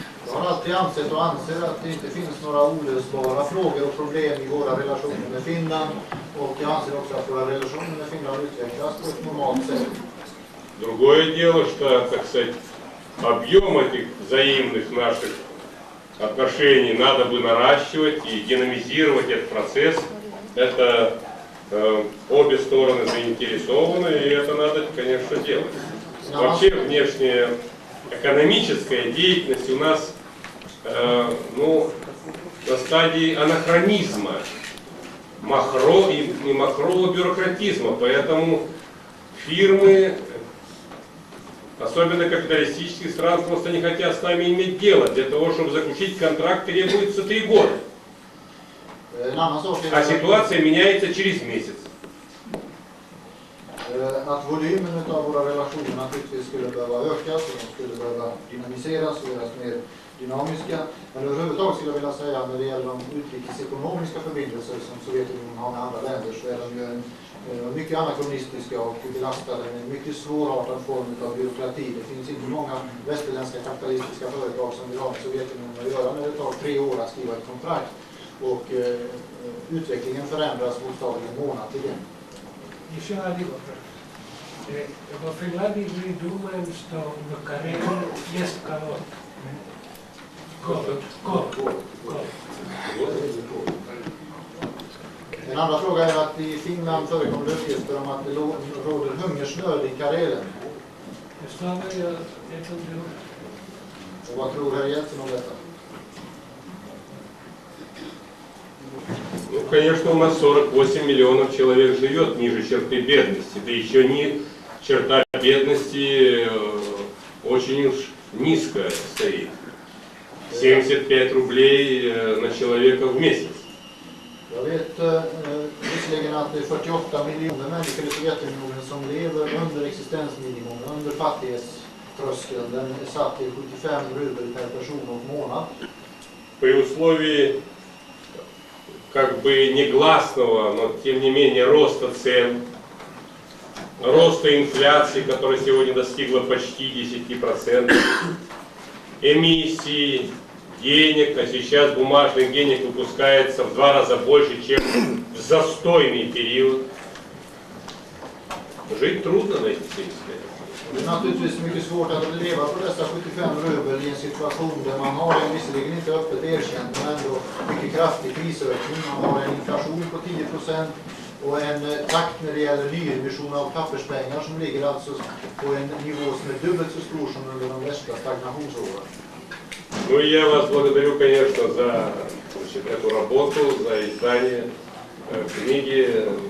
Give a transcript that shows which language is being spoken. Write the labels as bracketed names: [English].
[Swedish] Jag har alltid ansett och anser att det inte finns några olösbara frågor och problem i våra relationer med Finland, och jag anser också att våra relationer med Finland utvecklas på ett normalt sätt. [Russian] Другое дело, что, так сказать, объем этих взаимных наших отношений надо бы наращивать и динамизировать этот процесс. Это обе стороны заинтересованы, и это надо, конечно, делать. Вообще внешняя экономическая деятельность у нас на стадии анахронизма, махрового бюрократизма, поэтому фирмы, особенно капиталистических стран, просто не хотят с нами иметь дело. Для того, чтобы заключить контракт, требуется 3 года. А ситуация меняется через месяц. [Swedish] Att volymen av våra relationer naturligtvis skulle behöva ökas och de skulle behöva dynamiseras och göras mer dynamiska. Men överhuvudtaget skulle jag vilja säga när det gäller de utrikesekonomiska förbindelser som Sovjetunionen har med andra länder, så är de ju mycket anakronistiska och belastade med en mycket svårartad form av byråkrati. Det finns inte många västerländska kapitalistiska företag som vill ha med Sovjetunionen att göra när det tar 3 år att skriva ett kontrakt. Och utvecklingen förändras bokstavligen månadligen. [Russian] Еще один вопрос. Во Финляндии мы думаем, что в Карелии есть голод. [Swedish] En andra fråga är att i Finland förekommer uppgifter om att det råder hungersnöd i Karelen. Och vad tror herr Jeltsin om detta? [Russian] Ну, конечно, у нас 48 миллионов человек живет ниже черты бедности. Да еще не черта бедности очень уж низкая стоит. 75 рублей на человека в месяц. [Swedish] Jag vet visserligen att det är 48 miljoner människor i Sovjetunionen som lever under existensminimum, under fattighetströskeln. Den är satt till 75 rubel per person och månad. [Russian] При условии как бы негласного, но тем не менее роста цен, роста инфляции, которая сегодня достигла почти 10%, эмиссии денег, а сейчас бумажных денег выпускается в 2 раза больше, чем в застойный период. Жить трудно на эти 75. [Swedish] Det är naturligtvis mycket svårt att leva på dessa 75 rubel i en situation där man har en visserligen inte öppet erkänt men ändå mycket kraftig prisökning. Man har en inflation på 10% och en takt när det gäller nyemission av papperspengar som ligger alltså på en nivå som är dubbelt så stor som under de värsta stagnationsåren. [Russian] Ну и я вас благодарю, конечно, за эту работу, за издание книги.